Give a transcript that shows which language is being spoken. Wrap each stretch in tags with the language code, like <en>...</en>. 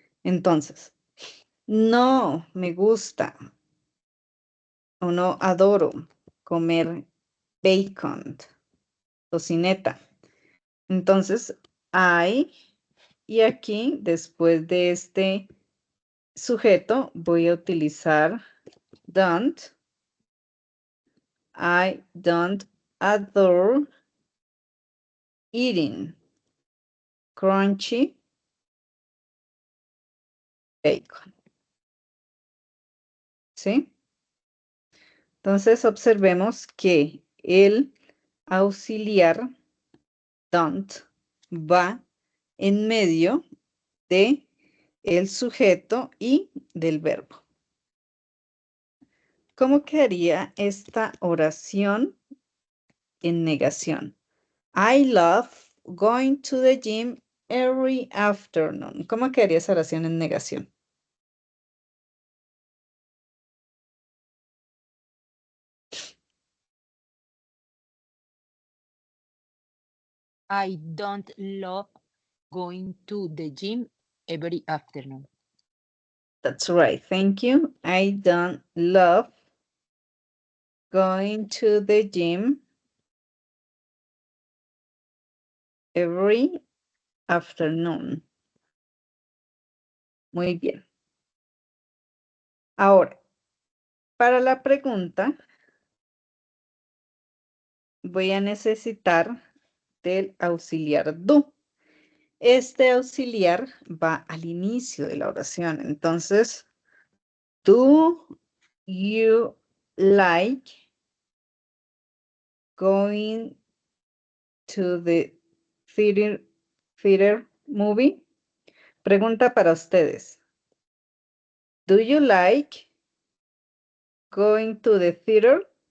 <es>Entonces, no me gusta o no adoro comer bacon, tocineta. Entonces, I, y aquí, después de este sujeto, voy a utilizar don't.</es> <en>I don't adore eating crunchy bacon.</en> <es>¿Sí? Entonces, observemos que el auxiliar don't va en medio de el sujeto y del verbo. ¿Cómo quedaría esta oración en negación?</es> <en>I love going to the gym every afternoon.</en> <es>¿Cómo quedaría esa oración en negación?</es> <en>I don't love going to the gym every afternoon. That's right. Thank you. I don't love going to the gym every afternoon.</en> <es>Muy bien. Ahora, para la pregunta, voy a necesitar del auxiliar do. Este auxiliar va al inicio de la oración.</es> <en>Entonces, do you like going to the theater movie?</en> <es>Pregunta para ustedes.</es> <en>Do you like going to the theater?</en>